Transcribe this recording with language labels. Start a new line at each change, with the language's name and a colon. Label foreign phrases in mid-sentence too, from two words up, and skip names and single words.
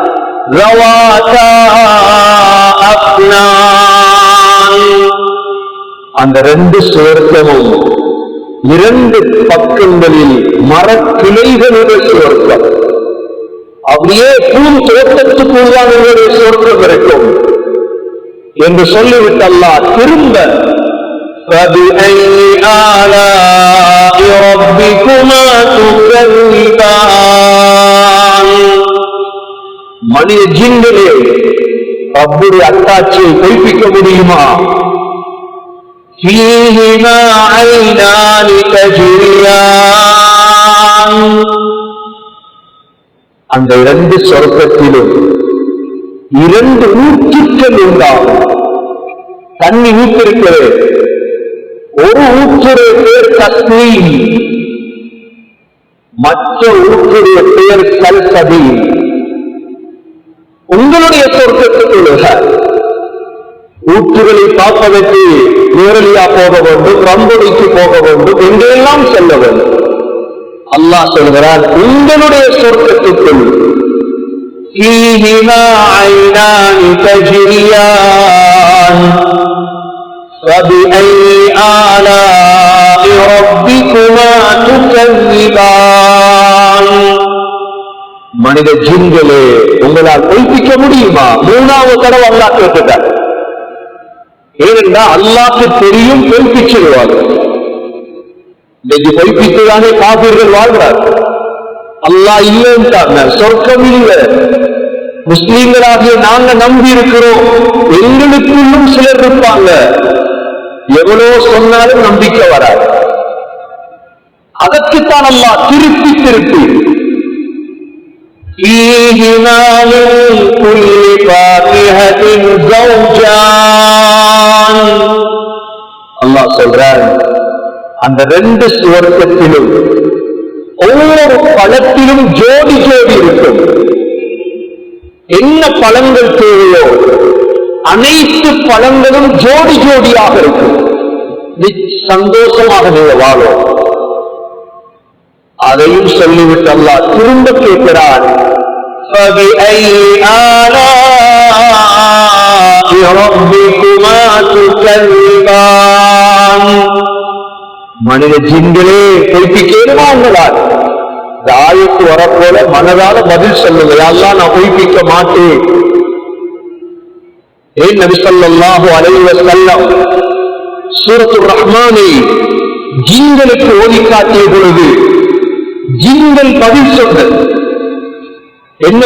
Tamil: அந்த 2 சொர்க்கமும் 2 பக்கங்களில் மரக்கிளைகளுடைய சொர்க்கம். அப்படியே பூந்தோட்டத்துக்குள்ளான சொர்க்கம் இருக்கும் என்று சொல்லிவிட்டு அல்லாஹ் திரும்ப
Arabic: فَبِأَيِّ آلَاءِ رَبِّكُمَا تُكَذِّبَانِ.
Tamil: மனித ஜின்களே, ரப்புடைய அத்தாட்சியை பொய்ப்பிக்க முடியுமா?
Arabic: فِيهِمَا عَيْنَانِ تَجْرِيَانِ.
Tamil: அந்த 2 சொர்க்கத்திலும் 2 ஊற்றுக்கள் உண்டாகும். தண்ணி ஊற்றிருக்கிறது. ஒரு ஊற்றுடைய பேர் தஸ்னீம், மற்ற ஊற்றுடைய பேர் சல்சபீ. உங்களுடைய சொர்க்கத்துக்குள்ள ஊற்றுகளை பார்ப்பதற்கு நேரலியா போக வேண்டும், ரம்பொடிக்கு போக வேண்டும், எங்கெல்லாம் செல்ல வேண்டும். அல்லாஹ் சொல்கிறார், உங்களுடைய சொர்க்கத்துக்குள்
Arabic: فِيهِمَا عَيْنَانِ تَجْرِيَانِ فَبِأَيِّ آلَاءِ رَبِّكُمَا تُكَذِّبَانِ.
Tamil: மனித ஜின்களே, உங்களால் பொய்ப்பிக்க முடியுமா? 3வது தடவை அல்லாஹ் கேட்டுட்டார். ஏனென்றால் அல்லாஹ்க்கு தெரியும் பொய்ப்பிச்சிருவாங்க. இன்னைக்கு பொய்ப்பித்துதானே காபிர்கள் வாழ்றார். அல்லாஹ் இல்லைன்றாங்க, சொர்க்கம் இல்லை. முஸ்லீம்களாகிய நாங்க நம்பி இருக்கிறோம். எங்களுக்குள்ளும் சிலர் இருப்பாங்க, எவ்வளவு சொன்னாலும் நம்பிக்கை வராது. அதற்குத்தான் அல்லாஹ் திருப்பி திருப்பி
Arabic: فِيهِمَا مِن كُلِّ فَاكِهَةٍ زَوْجَانِ.
Tamil: அல்லாஹ் சொல்றார், அந்த 2 சுவர்க்கத்திலும் ஒவ்வொரு பழத்திலும் ஜோடி ஜோடி இருக்கும். என்ன பழங்கள் தேவையோ அனைத்து பழங்களும் ஜோடி ஜோடியாக இருக்கும். சந்தோஷமாக நீங்க வாழும். அதையும் சொல்லிவிட்டு அல்லாஹ் திரும்ப கேட்கிறான்,
Arabic: فبأي آلاء ربكما تكذبان.
Tamil: மனித ஜின்களே பொய்ப்பிக்கணுமா உங்களால்? இந்த ஆயத்து வரப்போல மனதால பதில் சொல்லுங்க, அல்லாஹ் நான் பொய்ப்பிக்க மாட்டேன். ஏன் நபி
Arabic: صلى الله عليه وسلم
Tamil: சூரத்துர் ரஹ்மானை ஜின்களுக்கு ஓதி காட்டிய பொழுது ஜின்கள் பதில் சொன்னது என்ன?